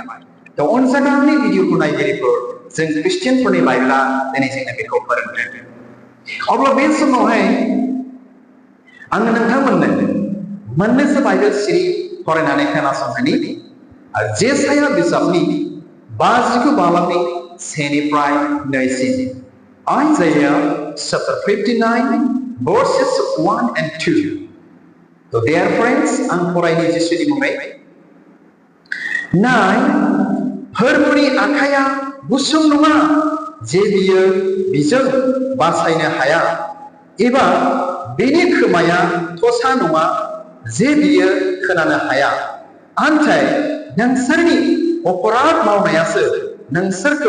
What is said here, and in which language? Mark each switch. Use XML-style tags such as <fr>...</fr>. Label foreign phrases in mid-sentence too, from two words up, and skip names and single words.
<brx>अनजाग्रानि भिडिअखौ नायगिरिफोर, जों ख्रिस्टियानफोरनि बाइबेला दिनै जोंनो बेखौ फोरोंदों। अब्ला बे समावहाय आङो नोंथांमोननो मोननैसो बाइबेल सिरि फरायनानै खोनासंहोनि। जेसाया बिजाबनि 59 बालामनि 1निफ्राय 2सिम।</brx> <en>Isaiah chapter 59 verses 1 and 2. Dear friends,</en> <brx>आं फरायनि जिसुनि मुङै। नाय, फोरबोनि आखाया गुसुं नङा जे बियो बिजों बासायनो हाया एबा बिनि खोमाया थसा नङा जे बियो खोनानो हाया नाथाय नोंसोरनि अपराध मावनायासो नोंसोरखौ</brx>